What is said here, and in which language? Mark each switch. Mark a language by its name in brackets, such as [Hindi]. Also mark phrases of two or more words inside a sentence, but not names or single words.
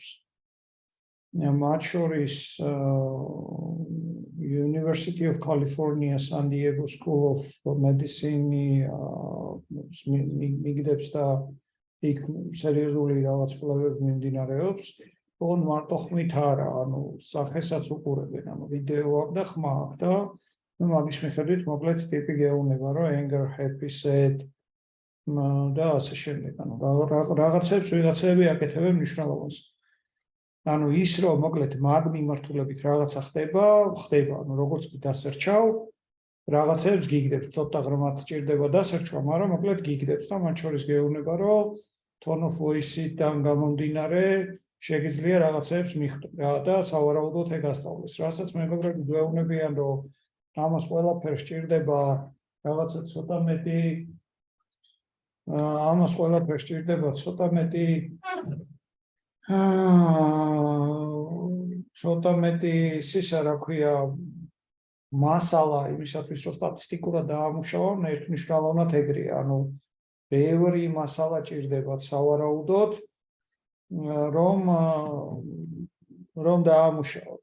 [Georgian] მათ შორის University of California, San Diego School of Medicine მიგდებს და იქ სერიოზული რაღაც კვლევები მიმდინარეობს. ოღონდ მარტო ხმით არა, ანუ სახესაც უყურებენ, ანუ ვიდეო აქვს და ხმა აქვს და მაგის მიხედვით მოკლედ ტიპი გეუბნება, რომ [English] anger, happy, sad [Georgian] და ასე შემდეგ. ანუ რაღაცებს ვიღაცები აკეთებენ მნიშვნელობას. ანუ ის რომ მოკლედ მაგ მიმართულებით რაღაცა ხდება, ანუ როგორც კი დასერჩავ, რაღაცებს გიგდებს, ცოტა ღრმად სჭირდება დასერჩვა, მაგრამ მოკლედ გიგდებს და მათ შორის გეუბნება, რომ [English] tone of voice- [Georgian] დან გამომდინარე შეგიძლია რაღაცებს მიხვდე და სავარაუდოდ ეგ ასწავლეს. რასაც მეგობრები გვეუბნებიან, რომ ამას ყველაფერს სჭირდება რაღაცა ცოტა მეტი ამას ყველაფერს სჭირდება ცოტა მეტი ისა რა ქვია მასალა იმისათვის რომ სტატისტიკურად დაამუშავონ ერთმნიშვნელოვნად ეგრეა, ანუ ბევრი მასალა ჭირდება სავარაუდოდ რომ დაამუშავოთ.